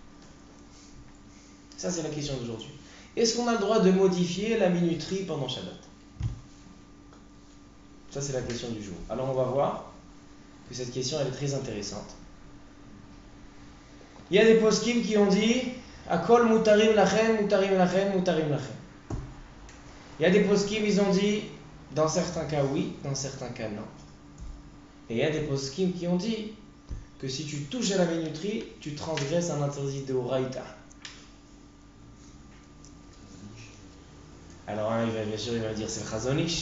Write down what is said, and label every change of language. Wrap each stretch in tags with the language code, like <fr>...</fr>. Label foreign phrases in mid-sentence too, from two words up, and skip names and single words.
<fr>Ça, c'est la question d'aujourd'hui. Est-ce qu'on a le droit de modifier la minuterie pendant Shabbat? Ça, c'est la question du jour. Alors, on va voir que cette question, elle est très intéressante. Il y a des poskim qui ont dit</fr> <he>הכל מותרים לכם, מותרים לכם, מותרים לכם.</he> <fr>Il y a des poskim, ils ont dit dans certains cas oui, dans certains cas non. Et il y a des poskim qui ont dit que si tu touches à la minuterie, tu transgresses un interdit de Horaïta. Alors, bien sûr, il va dire c'est le Chazonish.</fr>